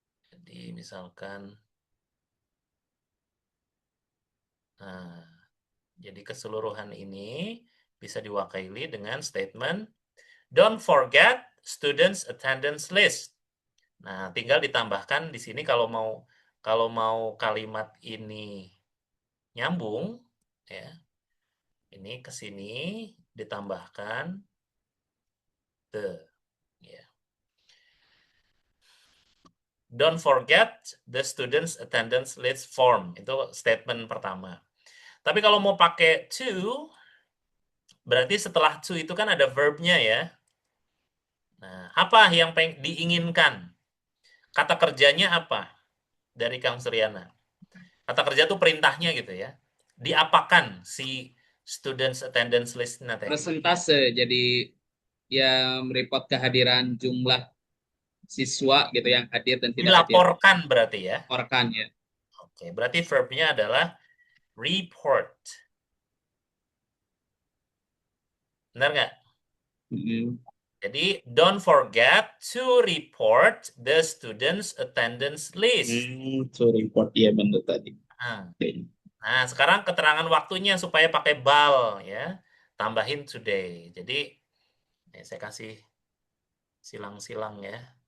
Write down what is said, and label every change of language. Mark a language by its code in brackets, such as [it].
[id] Jadi misalkan nah, jadi keseluruhan ini bisa diwakili dengan statement [en] don't forget students attendance list. [id] Nah, tinggal ditambahkan di sini kalau mau kalimat ini nyambung ya. Ini ke sini ditambahkan the ya. [en] Don't forget the students attendance list form. [id] Itu statement pertama. Tapi kalau mau pakai to, berarti setelah to itu kan ada verbnya ya. Nah, apa yang diinginkan? Kata kerjanya apa? Dari Kang Suryana. Kata kerja itu perintahnya gitu ya. Diapakan si students attendance list nanti? Persentase, jadi yang report kehadiran jumlah siswa gitu yang hadir dan tidak hadir. Dilaporkan berarti ya. Laporkan ya. Oke, berarti verbnya adalah report. Benar nggak? Mm. Jadi, [en] don't forget to report the students' attendance list. To report, [id] ya benar tadi. Nah, Oke. Nah, sekarang keterangan waktunya supaya pakai bal ya. Tambahin today. Jadi saya kasih silang-silang ya.